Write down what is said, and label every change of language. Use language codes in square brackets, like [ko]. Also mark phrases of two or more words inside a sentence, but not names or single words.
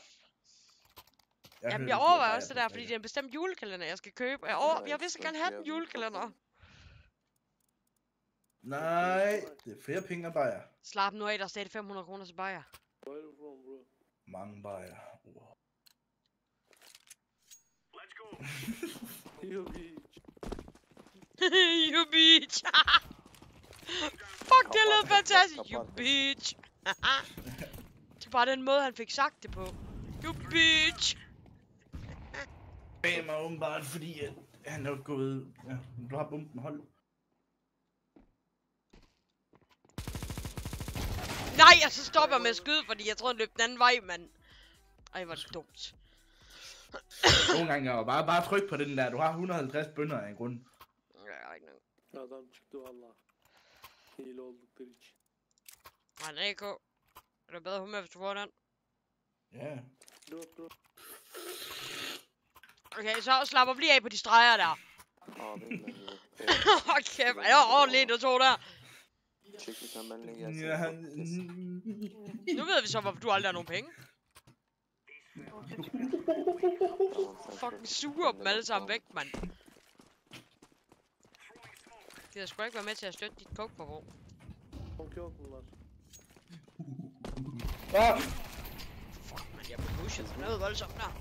[da] Jamen, jeg overvejer også det der, fordi det er en bestemt julekalender, jeg skal købe. Jeg vil så gerne have den julekalender. Nej, det er flere penge af bajer. Slap nu af, der er stadig 500 kroner til bajer. Mange bajer. [en] You bitch. You bitch. Fuck, [da] det lød fantastisk. [en] You bitch. [da] Det er bare den måde, han fik sagt det på. [en] You bitch. [da] Det er åbenbart, fordi han er gået... Ja, du har bomben, hold. Nej, og så stopper jeg med at skyde, fordi jeg tror, han løb den anden vej, mand. Ej, hvor er det dumt. Nogle gange er bare tryk på den der. Du har 150 bønder af en grund. Ja, ikke noget. [tr] Adam çıktı valla. Hile oldukları için. [da] Men AK, er du bedre humør, hvis du får den? Ja. Dur. Okay, så slapper vi lige af på de streger der. Okay, det var ordentligt, du tog der. Ja. Nu ved vi så, hvorfor du aldrig har nogen penge. Fucking suger dem alle sammen væk, mand. Det har sgu ikke været med til at støtte dit coke-forbrug. [tr] Yok bunlar. [en] Fuck, man, [da] jeg blev pushet for noget voldsomt der.